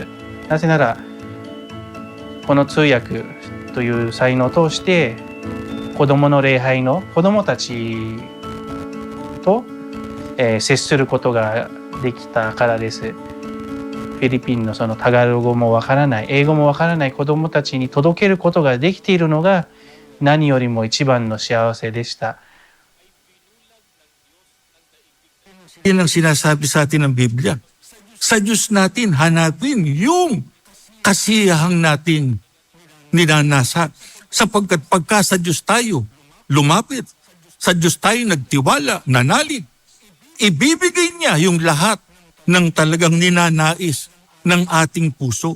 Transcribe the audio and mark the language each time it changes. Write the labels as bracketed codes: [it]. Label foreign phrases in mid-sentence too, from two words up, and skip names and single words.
[ja] なぜならこの通訳という才能を通して子どもの礼拝の子どもたちと、接することができたからです。フィリピンのそのタガロ語もわからない、英語もわからない子どもたちに届けることができているのが何よりも一番の幸せでした。 [tl] Yan ang sinasabi sa atin ng Biblia. Sa Diyos natin, hanapin yung kasiyahang nating ninanasa. Sapagkat pagka sa Diyos tayo lumapit, sa Diyos tayo nagtiwala, nanalig, ibibigay niya yung lahat ng talagang ninanais ng ating puso.